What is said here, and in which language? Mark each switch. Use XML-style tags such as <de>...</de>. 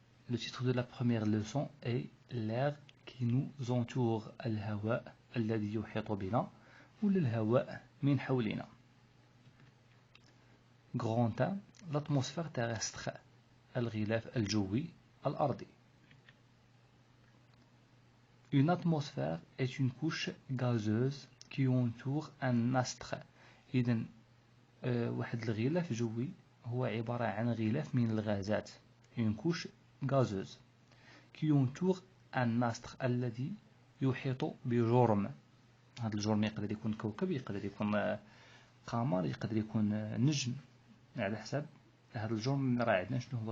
<fr>Le titre de la première leçon est l'air qui nous entoure,</fr> <ar>الهواء الذي يحيط بنا</ar> <fr>ou</fr> <ar>الهواء من حولنا.</ar> <fr>Grand 1, l'atmosphère terrestre,</fr> <ar>الغلاف الجوي الأرضي.</ar> <fr>Une atmosphère est une couche gazeuse qui entoure un astre.</fr> <ar>إذن واحد الغلاف جوي هو عبارة عن غلاف من الغازات.</ar> <fr>Une couche gazeuse qui entoure un astre</fr> <ar>الذي يحيط بجرم. هذا الجرم يقدر يكون كوكب، يقدر يكون قمر، يقدر يكون نجم، على حسب هذا الجرم اللي راه عندنا شنو هو.</ar>